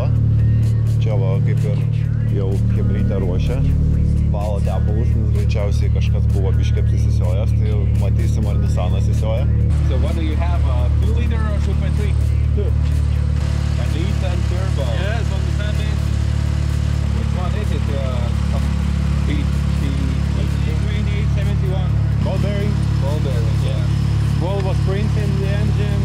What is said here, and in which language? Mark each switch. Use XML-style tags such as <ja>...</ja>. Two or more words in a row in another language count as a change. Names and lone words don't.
<lt>Čia va, kaip ir jau chebrytė ruošia. Valo tepalus, nes greičiausiai kažkas buvo biškį apsisisiojęs, tai matysim, ar Nissanas įsioja.</lt> <en>So what do you have, 2 liter or 2.3? 2. And Nissan turbo. Yes, on the Sunday. Which one is it? The 2871. Ball bearing? Ball bearing, yeah. Volvo Sprint in the engine.</en>